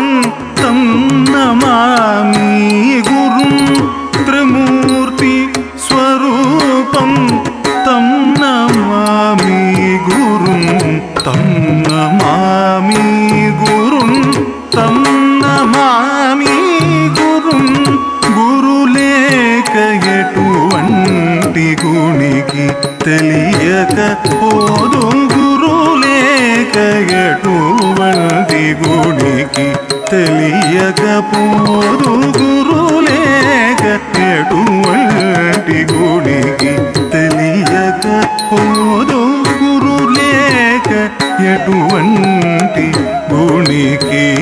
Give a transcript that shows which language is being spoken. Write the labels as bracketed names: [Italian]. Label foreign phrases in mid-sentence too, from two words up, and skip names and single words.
[Sanskrit] तं नमामि गुरुं त्रिमूर्ति स्वरूपं तं नमामि गुरुं तं नमामि गुरुं तं नमामि गुरुं [Telugu] గురు లేక ఎటువంటి గుణికి తెలియక పోదు గురు లేక ఎటువంటి గుణికి తెలియక పోదు గురు లేక ఎటువంటి గుణికి తెలియక పోదు గురు లేక ఎటువంటి గుణికి